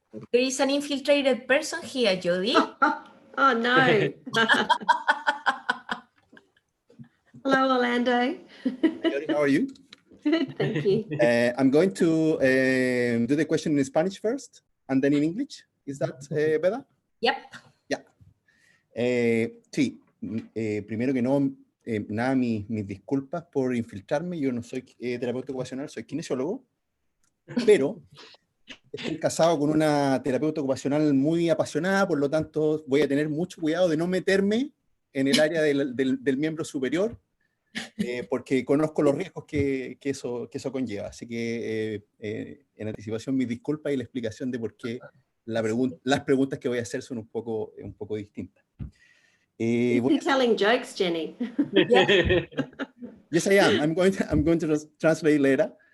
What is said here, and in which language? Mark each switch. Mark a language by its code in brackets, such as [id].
[en] There is an infiltrated person here, Jody. Oh no. Hello, Orlando. How are you? Good, thank you. I'm going to do the question in Spanish first and then in English. Is that better? Yep. Yeah. [es] Sí, primero que nada, mis disculpas por infiltrarme. Yo no soy terapeuta ocupacional, soy kinesiólogo, pero estoy casado con una terapeuta ocupacional muy apasionada, por lo tanto voy a tener mucho cuidado de no meterme en el área del miembro superior, porque conozco los riesgos que eso conlleva. Así que en anticipación mis disculpas y la explicación de por qué las preguntas que voy a hacer son un poco distintas. [en] You're telling jokes, Jenny. Yes, I am. I'm going to translate later.